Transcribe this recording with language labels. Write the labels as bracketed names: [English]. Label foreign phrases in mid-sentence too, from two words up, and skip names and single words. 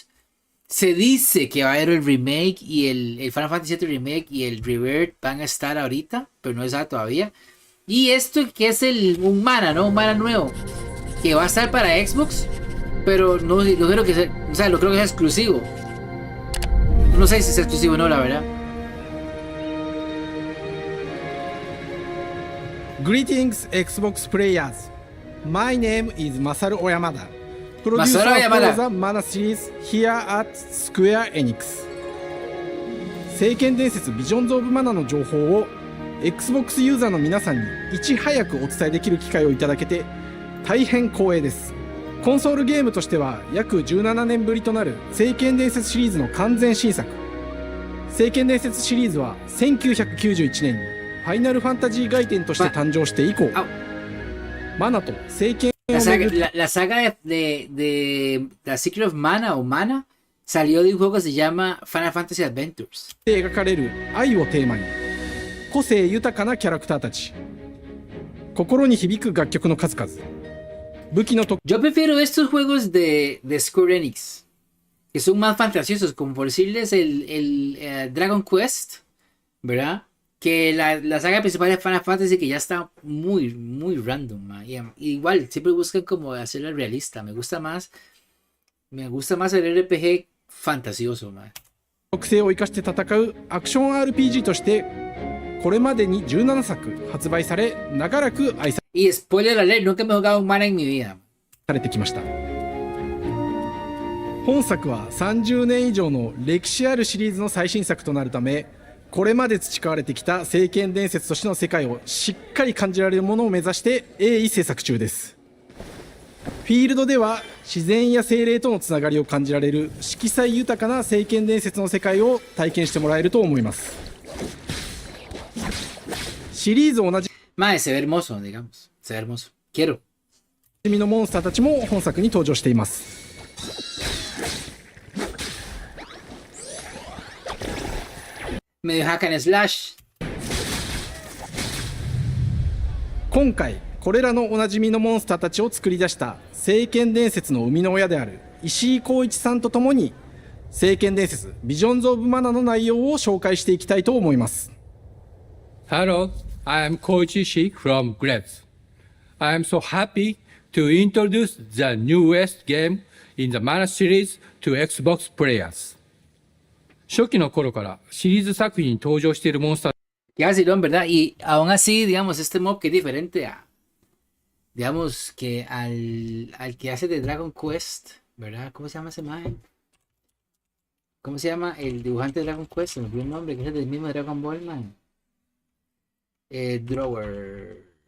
[Spanish] Se dice que va a haber el remake y el Final Fantasy VII Remake y el Rebirth van a estar ahorita, pero no se sabe todavía. Y esto que es un mana, ¿no? Un mana nuevo, que va a estar para Xbox, pero no creo que sea, o sea, no creo que sea exclusivo. No sé si es exclusivo o no, la verdad. [English] Greetings, Xbox players. My name is Masaru Oyamada. Producer Masaru Oyamada. for the Mana series here at Square Enix. [Japanese] 聖剣伝説ビジョンズ・オブ・マナの情報を Xbox ユーザーの皆さんにいち早くお伝えできる機会をいただけて大変光栄です。コンソールゲームとしては約17年ぶりとなる聖剣伝説シリーズの完全新作。聖剣伝説シリーズは1991年にファイナルファンタジー外伝として誕生して以降、マナと聖剣 [Spanish] La saga de The Secret of Mana o Mana salió de un juego que se llama Final Fantasy Adventures. [Japanese] 描かれる愛をテーマに個性豊かなキャラクターたち、心に響く楽曲の数々、武器の特 [Spanish] Yo prefiero estos juegos de Square Enix, que son más fantasiosos, como por decirles el Dragon Quest, ¿verdad? Que la saga principal de Final Fantasy, que ya está muy random, man. Y igual siempre buscan como hacerla realista. Me gusta más el RPG fantasioso, man. [Japanese] 特性を生かして戦うアクション RPG としてこれまでに17作発売され長らく愛さ [Spanish] Y [English] spoiler alert, [Spanish] nunca me he jugado un Mana en mi vida. [Japanese] れてきました。本作は30年以上の歴史あるシリーズの最新作となるため、これまで培われてきた聖剣伝説としての世界をしっかり感じられるものを目指して鋭意制作中です。フィールドでは自然や精霊とのつながりを感じられる色彩豊かな聖剣伝説の世界を体験してもらえると思います。シリーズ同じ [Spanish] Mae, se ve hermoso, digamos. Se ve hermoso. Quiero. [Japanese] のモンスターたちも本作に登場しています。 [English] Medio hack and slash. [Japanese] 今回これらのおなじみのモンスターたちを作り出した聖剣伝説の生みの親である石井浩一さんとともに聖剣伝説ビジョンズ・オブ・マナの内容を紹介していきたいと思います。 [English] Hello, I am Koichi Ishii from Grabs. I am so happy to introduce the newest game in the Mana series to Xbox players. [Japanese] 初期の頃からシリーズ作品に登場しているモンスター [Spanish] Ya vacilón, ¿verdad? Y aún así, digamos, este mob que es diferente a, digamos, que al que hace de Dragon Quest, ¿verdad? ¿Cómo se llama ese mae? ¿Cómo se llama el dibujante de Dragon Quest? Se me olvidó el nombre, que es el mismo de Dragon Ball, man. Drawer.